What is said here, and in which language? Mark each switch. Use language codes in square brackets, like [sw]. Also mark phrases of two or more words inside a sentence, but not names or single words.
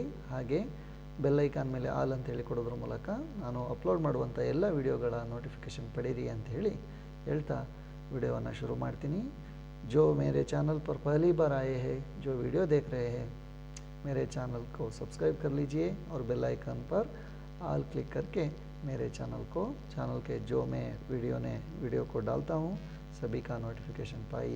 [kn] ಹಾಗೆ [en] bell icon [kn] ಮೇಲೆ ಆಲ್ ಅಂತ ಹೇಳಿ ಕೊಡೋದ್ರ ಮೂಲಕ ನಾನು ಅಪ್ಲೋಡ್ ಮಾಡುವಂಥ ಎಲ್ಲ ವಿಡಿಯೋಗಳ ನೋಟಿಫಿಕೇಷನ್ ಪಡೀರಿ ಅಂತ ಹೇಳಿ ಹೇಳ್ತಾ ವಿಡಿಯೋವನ್ನು ಶುರು ಮಾಡ್ತೀನಿ। [hi] जो मेरे चैनल पर पहली बार आए हैं, जो वीडियो देख रहे हैं, मेरे चैनल को सब्सक्राइब कर लीजिए और [en] bell icon [hi] पर [en] all click [hi] करके मेरे चैनल के जो मैं वीडियो को डालता हूँ सभी का नोटिफिकेशन पाइए।